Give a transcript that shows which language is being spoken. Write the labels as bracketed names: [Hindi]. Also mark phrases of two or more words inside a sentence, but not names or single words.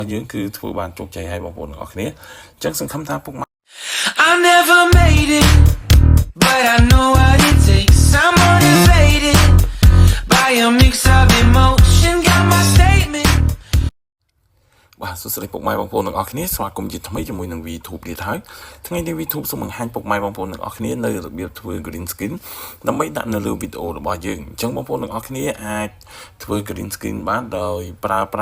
[Khmer] យើងគឺធ្វើបានជោគជ័យហើយបងប្អូនទាំងអស់គ្នាអញ្ចឹងសង្ឃឹមថាពុកម៉ែ [English] I never made it, but I know what it takes. I'm motivated by a mix of emotion. Got my statement. [Khmer] បាទសួស្តីពុកម៉ែបងប្អូនទាំងអស់គ្នាស្វាគមន៍ជាថ្មីជាមួយនឹង VTube ទៀតហើយថ្ងៃនេះ VTube សូមបង្ហាញពុកម៉ែបងប្អូនទាំងអស់គ្នានៅរបៀបធ្វើ [English] green screen [Khmer] ដើម្បីដាក់នៅលើវីដេអូរបស់យើងអញ្ចឹងបងប្អូនទាំងអស់គ្នាអាចធ្វើ [English] green screen [Khmer] បានដោយប្រើប្រា